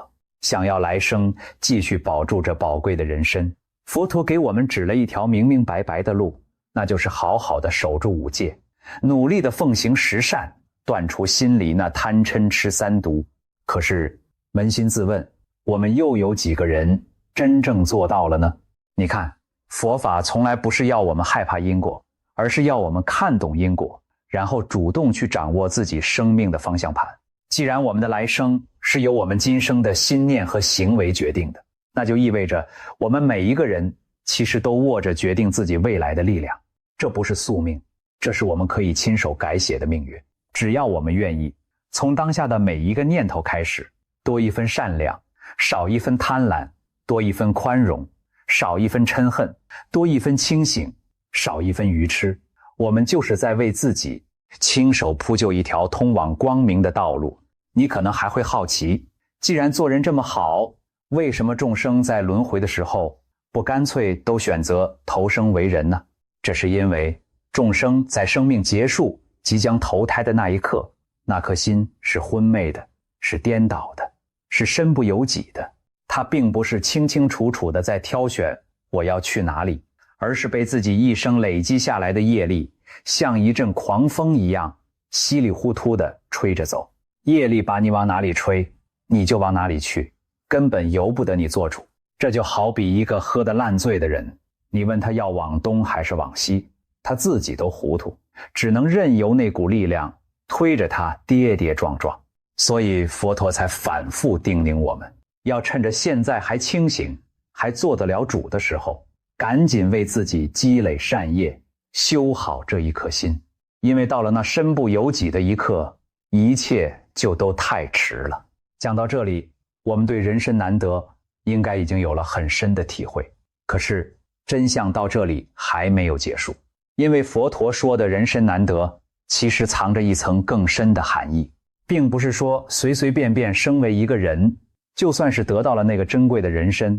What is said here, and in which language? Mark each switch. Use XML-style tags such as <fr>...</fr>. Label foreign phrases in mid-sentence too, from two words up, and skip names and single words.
<zh>想要來生繼續保住這寶貴的人身，佛陀給我們指了一條明明白白的路，那就是好好的守住五戒，努力的奉行十善，斷除心裡那貪嗔癡三毒。可是捫心自問，我們又有幾個人真正做到了呢？你看，佛法從來不是要我們害怕因果，而是要我們看懂因果，然後主動去掌握自己生命的方向盘。既然我們的来生是由我們今生的心念和行為決定的，那就意味着我們每一個人其實都握着決定自己未來的力量。這不是宿命，這是我們可以親手改寫的命運。只要我們願意，從當下的每一個念頭開始，多一分善良，少一分貪婪，多一分寬容，少一分嗔恨，多一分清醒，少一分愚癡，我們就是在為自己親手鋪就一條通往光明的道路。你可能還會好奇，既然做人這麼好，為什麼眾生在輪迴的時候不乾脆都選擇投生為人呢？這是因為眾生在生命結束即將投胎的那一刻，那顆心是昏昧的，是顛倒的，是身不由己的。他並不是清清楚楚的在挑選我要去哪裡，而是被自己一生累積下來的業力像一陣狂風一樣稀里糊塗地吹着走。業力把你往哪裡吹，你就往哪裡去，根本由不得你做主。這就好比一個喝得爛醉的人，你問他要往東還是往西，他自己都糊塗，只能任由那股力量推着他跌跌撞撞。所以佛陀才反復叮嚀我們，要趁着現在還清醒，還做得了主的时候，趕緊為自己積累善業，修好這一顆心。因為到了那身不由己的一刻，一切就都太遲了。講到這裡，我們對人生難得應該已經有了很深的體會。可是真相到這裡還沒有結束，因為佛陀說的人生難得，其實藏着一層更深的含義，並不是說隨隨便便生為一個人，就算是得到了那個珍貴的人身。</zh>